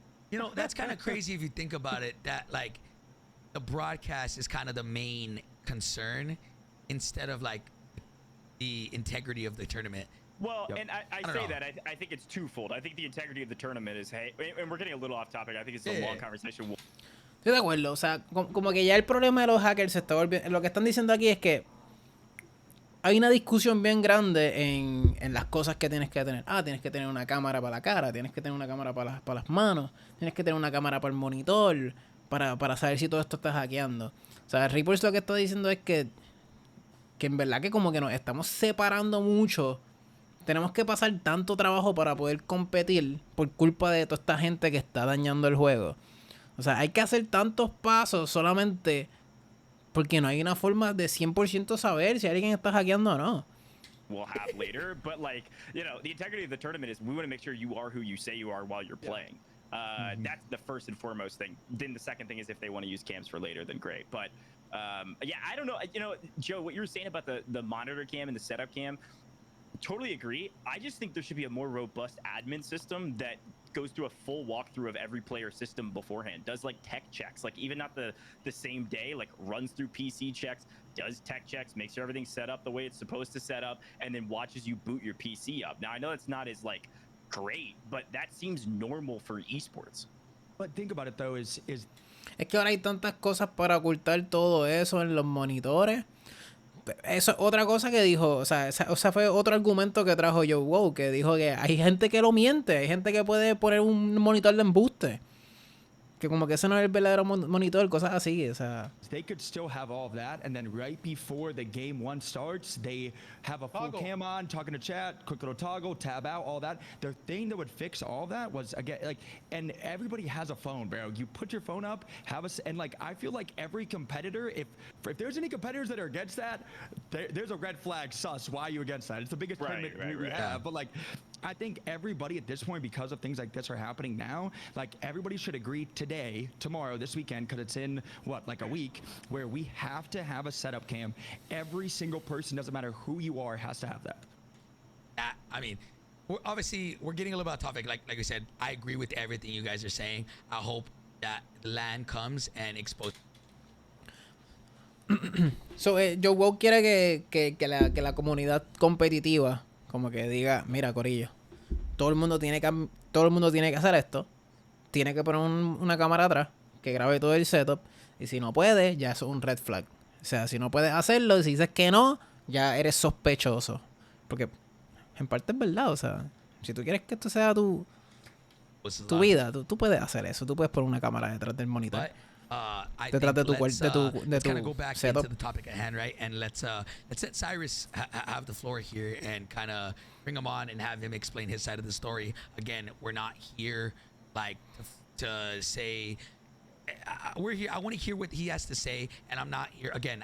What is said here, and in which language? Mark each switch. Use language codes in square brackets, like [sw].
[en] You know, that's kind of crazy if you think about it. That like the broadcast is kind of the main concern instead of like the integrity of the tournament. Well, and I say know. that I think it's twofold. I think the integrity of the tournament is, hey, and we're getting a little off topic. I think it's a long conversation. [es] Estoy de acuerdo, o sea, como que ya el problema de los hackers se está volviendo... Lo que están diciendo aquí es que hay una discusión bien grande en las cosas que tienes que tener. Tienes que tener una cámara para la cara, tienes que tener una cámara para las manos, tienes que tener una cámara para el monitor, para saber si todo esto está hackeando. O sea, Reapers lo que está diciendo es que en verdad que como que nos estamos separando mucho. Tenemos que pasar tanto trabajo para poder competir por culpa de toda esta gente que está dañando el juego. O sea, hay que hacer tantos pasos solamente porque no hay una forma de 100% saber si alguien está hackeando o no. [en] We'll have later, but like, you know, the integrity of the tournament is we want to make sure you are who you say you are while you're playing. That's the first and foremost thing. Then the second thing is if they want to use cams for later, then great. But yeah, I don't know. You know, Joe, what you were saying about the monitor cam and the setup cam, totally agree. I just think there should be a more robust admin system that goes through a full walkthrough of every player system beforehand, does like tech checks, like even not the same day, like runs through PC checks, does tech checks, makes sure everything's set up the way it's supposed to set up, and then watches you boot your PC up. Now I know it's not as like great, but that seems normal for esports. But think about it though, is [es] Es que ahora hay tantas cosas para ocultar todo eso en los monitores. Eso es otra cosa que dijo, o sea, fue otro argumento que trajo Joe Wow, que dijo que hay gente que lo miente, hay gente que puede poner un monitor de embuste. Que como que ese no es el verdadero monitor, cosas así, o sea. [en] they could still have all of that, and then right before the game one starts, they have a full cam on, talking to chat, quick little toggle, tab out, all that. The thing that would fix all that was, again, like, and everybody has a phone, bro. You put your phone up, and like, I feel like every competitor, if there's any competitors that are against that, there's a red flag sus. Why are you against that? It's the biggest tournament we have, but like, I think everybody at this point, because of things like this are happening now, like everybody should agree today, tomorrow, this weekend, because it's in what, like a week, where we have to have a setup cam. Every single person, doesn't matter who you are, has to have that. I mean, we're getting a little bit off topic. Like I said, I agree with everything you guys are saying. I hope that the LAN comes and exposes. [es] So, Joe Wow quiere que la comunidad competitiva como que diga, mira, corillo, todo el mundo tiene que hacer esto, tiene que poner una cámara atrás que grabe todo el setup, y si no puede, ya eso es un red flag. O sea, si no puedes hacerlo, si dices que no, ya eres sospechoso. Porque en parte es verdad, o sea, si tú quieres que esto sea tu vida, tú puedes hacer eso, tú puedes poner una cámara detrás del monitor. Detrás de tu [en] kind of go back setup. into the topic at hand, right? And let's let Cyrus have the floor here and kind of bring him on and have him explain his side of the story. Again, we're not here like to say we're here. I want to hear what he has to say, and I'm not here again.